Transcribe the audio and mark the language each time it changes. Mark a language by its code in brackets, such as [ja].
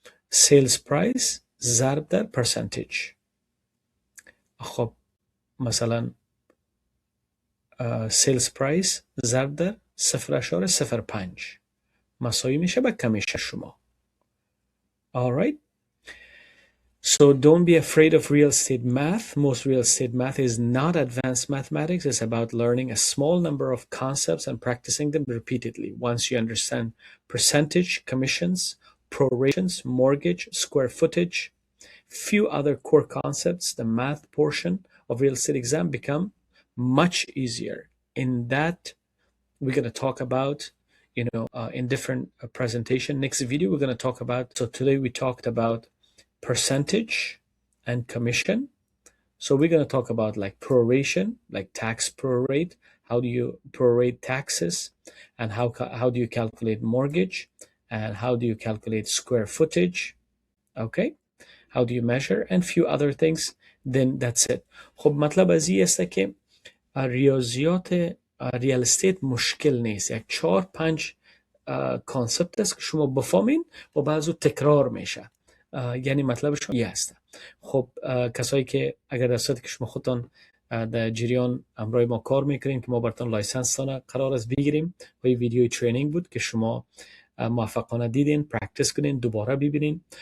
[fa] سیلز پرایس ضرب در پرسنتیج. خب مثلا سیلز پرایس ضرب در 0.05 مساوی میشه به کمیشن شما. [en] alright. So don't be afraid of real estate math. Most real estate math is not advanced mathematics. It's about learning a small number of concepts and practicing them repeatedly. Once you understand percentage, commissions, prorations, mortgage, square footage, few other core concepts, the math portion of real estate exam become much easier. In that, we're going to talk about, in different presentation. Next video, we're going to talk about, so today we talked about percentage and commission. So we're going to talk about like proration, like tax prorate. How do you prorate taxes, and how do you calculate mortgage, and how do you calculate square footage? Okay, how do you measure, and few other things. Then that's it. [fa] خب مطلب از این است که ریاضیات ریال استیت مشکل نیست. یک 4-5 کانسپت است که شما بفهمین و بعضو تکرار میشه. یعنی مطلبش این است. خب کسایی که اگر در صورتی که شما خودتان در جریان امروی ما کار میکنین که ما براتون لایسنس قرار است بگیریم و این ویدیوی ترینینگ بود که شما موفقانه دیدین، پرکتیس کنین، دوباره ببینین.